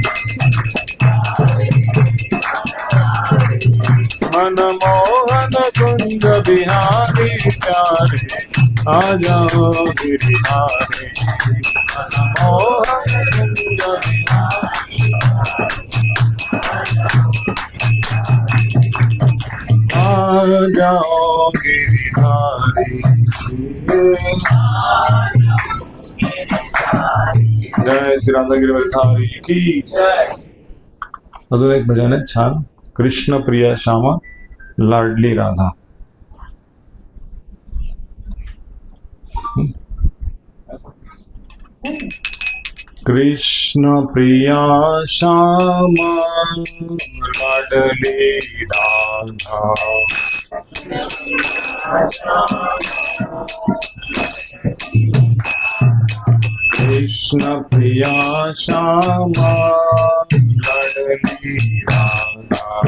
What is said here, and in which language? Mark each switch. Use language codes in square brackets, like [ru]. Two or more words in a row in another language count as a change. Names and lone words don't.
[hi] मनमोहन कुंज बिहारी प्यारे आ जाओ गिरधारी मनमोहन कुंज बिहारी आ जाओ गिरधारी जय श्री राधा गिरधारी की जय। [mr] अजून एक भजन आहे छान [hi] कृष्ण प्रिया श्यामा लाडली राधा कृष्ण प्रिया श्यामा लाडली राधा कृष्ण प्रिया श्यामा लाडली राधा